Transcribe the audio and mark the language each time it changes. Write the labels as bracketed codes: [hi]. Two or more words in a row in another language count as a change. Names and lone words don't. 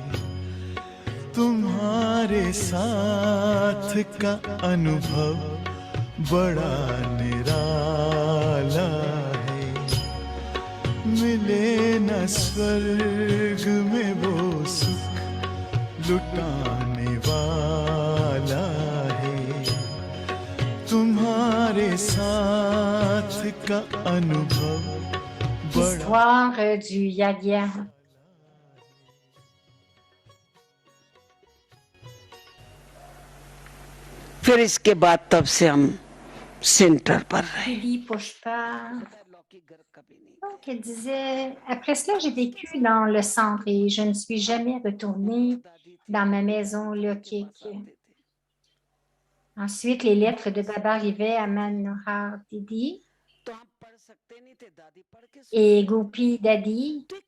[hi] तुम्हारे साथ का अनुभव बड़ा निराला है मिले न स्वर्ग में वो सुख लुटाने वाला है तुम्हारे साथ का अनुभव [fr] L'histoire du Yagya. [hi] फिर इसके बाद तब से हम सेंटर पर रहे [fr] Julie Pushpa. Donc, elle disait, après cela, j'ai vécu dans le centre et je ne suis jamais retournée dans ma maison Lokik. Ensuite, les lettres de Baba arrivaient à Manohar Didi et Gopi Dadi.